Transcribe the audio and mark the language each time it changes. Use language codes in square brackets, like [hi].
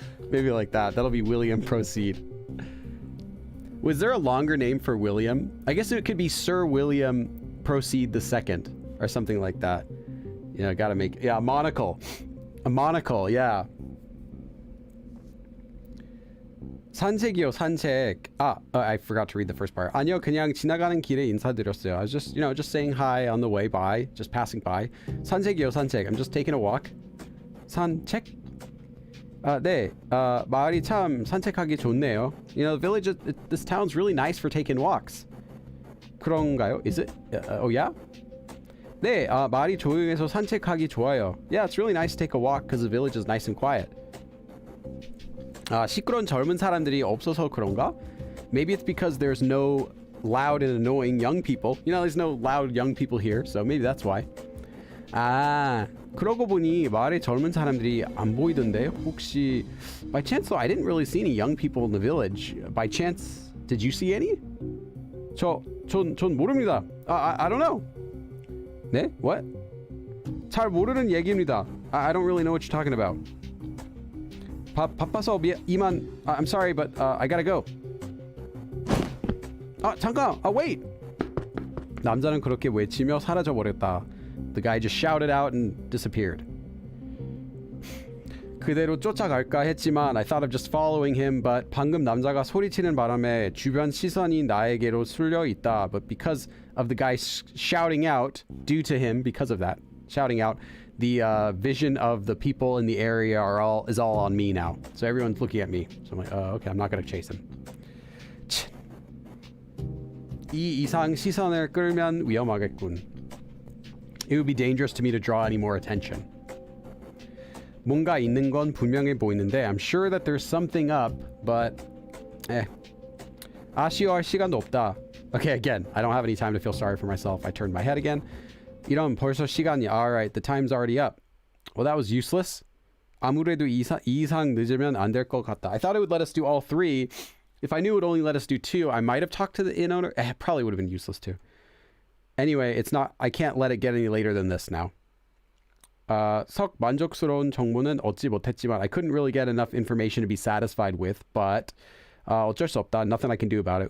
[en] Maybe like that. That'll be William Proceed. Was there a longer name for William? I guess it could be Sir William Proceed II or something like that. Yeah, gotta make, yeah, a monocle, yeah. [ko] 산책이요, 산책. [en] I forgot to read the first part. [ko] 아니요, 그냥 지나가는 길에 인사드렸어요. [en] I was just saying hi on the way by, just passing by. [ko] 산책이요, 산책. [en] I'm just taking a walk. [ko] 산책? 네, 마을이 참 산책하기 좋네요. [en] You know, the village, this town's really nice for taking walks. [ko] 그런가요? [en] Is it? Oh, yeah? [ko] 네, 마을이 조용해서 산책하기 좋아요. [en] Yeah, it's really nice to take a walk because the village is nice and quiet. [ko] 시끄러운 젊은 사람들이 없어서 그런가? [en] Maybe it's because there's no loud and annoying young people. You know, there's no loud young people here, so maybe that's why. [ko] 아, 그러고 보니 마을에 젊은 사람들이 안 보이던데 혹시 [en] by chance though I didn't really see any young people in the village. By chance, did you see any? [ko] 전 모릅니다. [en] I don't know. [ko] 네? [en] What? [ko] 잘 모르는 얘기입니다. [en] I don't really know what you're talking about. [ko] 바빠서 이만. [en] I'm sorry, but I gotta go. [ko] 잠깐. [en] Wait. [ko] 남자는 그렇게 외치며 사라져 버렸다. [en] The guy just shouted out and disappeared. [ko] 그대로 쫓아갈까 했지만 [en] I thought of just following him, but [ko] 방금 남자가 소리치는 바람에 주변 시선이 나에게로 쏠려 있다. [en] But because of the guy shouting out, due to him, because of that, shouting out, the vision of the people in the area is all on me now. So everyone's looking at me. So I'm like, okay, I'm not gonna chase him. [ko] 이 이상 시선을 끌면 위험하겠군. [en] It would be dangerous to me to draw any more attention. [ko] 뭔가 있는 건 분명해 보이는데 [en] I'm sure that there's something up, but [ko] 아쉬워할 시간도 없다. [en] Okay, again, I don't have any time to feel sorry for myself. I turned my head again. [ko] 이런 벌써 시간이. [en] Alright, the time's already up. Well, that was useless. [ko] 아무래도 이 이상 늦으면 안 될 것 같다. [en] I thought it would let us do all three. If I knew it would only let us do two, I might have talked to the inn owner. It probably would have been useless too. Anyway, it's not. I can't let it get any later than this now. [ko] 썩 만족스러운 정보는 얻지 못했지만 [en] I couldn't really get enough information to be satisfied with, but [ko] 어쩔 수 없다. [en] Nothing I can do about it.